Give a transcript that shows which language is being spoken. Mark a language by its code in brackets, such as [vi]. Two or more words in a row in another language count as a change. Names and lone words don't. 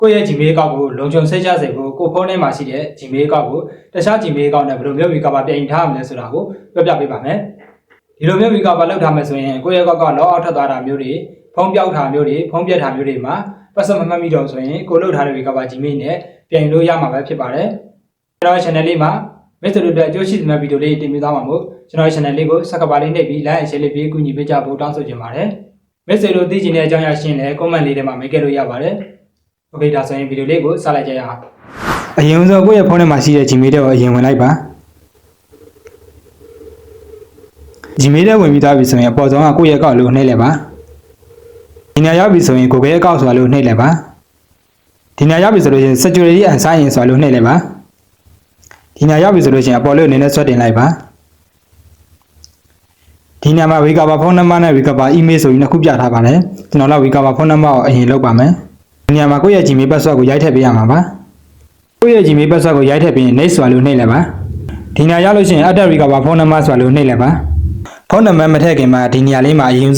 [my] ကိုယ့်ရဲ့ Gmail အကောင့်ကိုလုံခြုံစိတ်ချစေဖို့ကိုဖုန်းထဲမှာရှိတဲ့ Gmail အကောင့်ကိုတခြား Gmail အကောင့်နဲ့ဘယ်လိုမျိုး recover ပြင်ထားရမလဲဆိုတာကိုပြောပြပေးပါမယ်ဒီလိုမျိုး recover လုပ်ထားမယ်ဆိုရင်ကိုယ့်ရဲ့အကောင့်က [en] log out [my] ထွက်သွားတာမျိုး တွေဖုန်းပြောက်တာမျိုးတွေဖုန်းပြတ်တာမျိုးတွေမှာ password မမှတ်မိတော့ဆိုရင်ကိုလုပ်ထားတဲ့ recover Gmail နဲ့ပြင်လို့ရမှာပဲဖြစ်ပါတယ်ကျွန်တော် channel လေးမှာမိတ်ဆွေတို့အတွက်အကျိုးရှိတဲ့ဗီဒီယိုလေးတင်ပြသွားမှာမို့ကျွန်တော် channel လေးကို subscribe လေးနှိပ်ပြီး [en] like and share [my] လေးပြီးကူညီပေးကြဖို့တောင်းဆိုချင်ပါတယ်မိတ်ဆွေတို့သိချင်တဲ့အကြောင်းအရာရှင်းလဲ comment လေးထဲမှာမေးခဲ့လို့ရပါတယ်โอเคဒါဆိုရင်ဗီဒီယိုလေးကိုစလိုက်ကြရအောင်အရင်ဆုံးကိုယ့်ရဲ့ဖုန်းထဲမှာရှိတဲ့ Gmail တွေကိုအရင်ဝင်လိုက်ပါ Gmail ထဲဝင်ပြီးသားပြီဆိုရင်အပေါ်ဆုံးကကိုယ့်ရဲ့အကောင့်လို့နှိပ်လိုက်ပါဒီနေရာရောက်ပြီဆိုရင် Google အကောင့်ဆိုတာလို့နှိပ်လိုက်ပါဒီနေရာရောက်ပြီဆိုလို့ရှိရင် [en] security and sign in [my] ဆိုတာလို့နှိပ်လိုက်ပါဒီနေရာရောက်ပြီဆိုလို့ရှိရင်အပေါ်လို့နည်းနည်းဆွဲတင်လိုက်ပါ ဒီနေရာမှာ recover ဖုန်းနံပါတ်နဲ့ [en] recover email [my] ဆိုပြီးနှစ်ခုပြထားပါတယ်ကျွန်တော်တို့ recover ဖုန်းနံပါတ်ကိုအရင်လုပ်ပါမယ်ဒီနေရာမှာကိုယ့်ရဲ့ Gmail password ကိုရိုက်ထည့်ပေးရမှာပါကိုယ့်ရဲ့ Gmail password ကိုရိုက်ထည့်ပြီး next ဆိုတာလို့နှိပ်လိုက်ပါဒီနေရာရောက်လို့ရှိရင် [en] add recover [my] ဖုန်းနံပါတ်ဆိုတာလို့နှိပ်လိုက်ပါဖုန်းနံပါတ်မထည့်ခင်မှာဒီနေရာလေးမှာအရင်